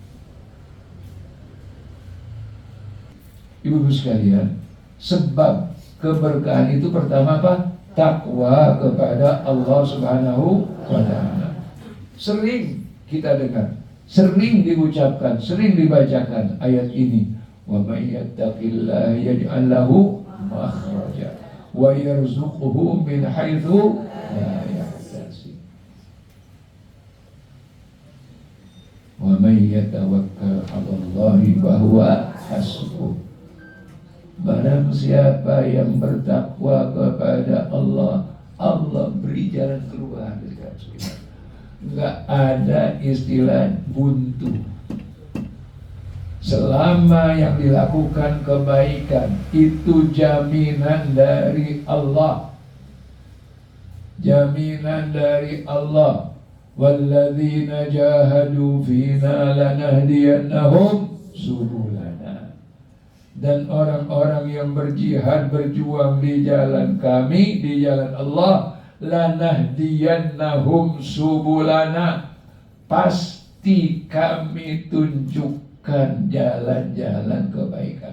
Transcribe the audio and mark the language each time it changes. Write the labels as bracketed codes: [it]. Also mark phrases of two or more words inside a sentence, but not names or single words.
[id] Ibu-ibu sekalian, sebab keberkahan itu pertama apa? Takwa kepada Allah [ar] سبحانه وتعالى. [id] Sering kita dengar, sering diucapkan, sering dibacakan ayat ini. [ar] ومن يتق الله يجعل له مخرجا ويرزقه من حيث لا يحتسب. ومن يتوكل على الله فهو حسبه. [id] Barang siapa yang bertakwa kepada Allah, Allah beri jalan keluar dari kesulitan. Enggak ada istilah buntu. Selama yang dilakukan kebaikan itu jaminan dari Allah. Jaminan dari Allah. [ar] والذين جاهدوا فينا لنهدينهم سبلنا. [id] Dan orang-orang yang berjihad, berjuang di jalan kami, di jalan Allah, [ar] لنهدينهم سبلنا, [id] pasti kami tunjukkan jalan-jalan kebaikan.